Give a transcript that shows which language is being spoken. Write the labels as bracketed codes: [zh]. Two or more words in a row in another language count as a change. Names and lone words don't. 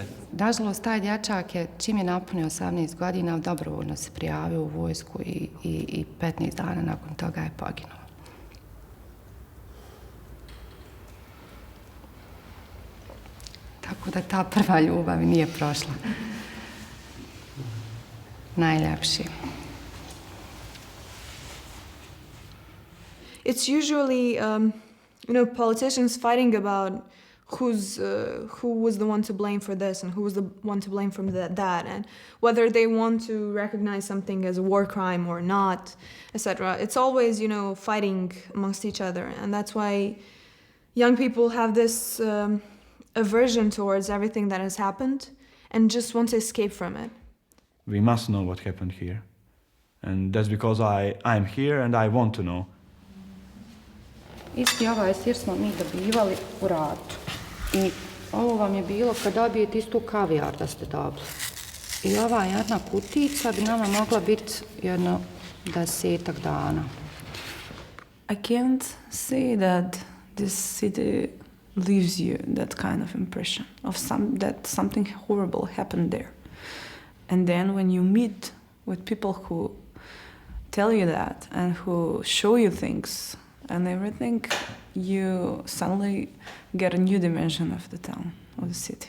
[bs] Nažalost, taj dječak je, čim je napunio 18 godina, dobrovoljno se prijavio u vojsku i 15 dana nakon toga je poginuo. Tako da ta prva ljubav nije prošla. Najljepši. [en] It's usually, politicians fighting about who was the one to blame for this and who was the one to blame for that, and whether they want to recognize something as a war crime or not, etc. It's always, fighting amongst each other, and that's why young people have this aversion towards everything that has happened and just want to escape from it. We must know what happened here. And that's because I'm here and I want to know. [bs] Isti ovaj sir smo mi dobivali u ratu. I ovo vam je bilo kad dobijete istu kavijar da ste dobili. I ova jedna kutica bi nama mogla biti jedno 10 dana. [en] I can't say that this city leaves you that kind of impression of that something horrible happened there. And then when you meet with people who tell you that and who show you things and everything, you suddenly get a new dimension of the town, of the city.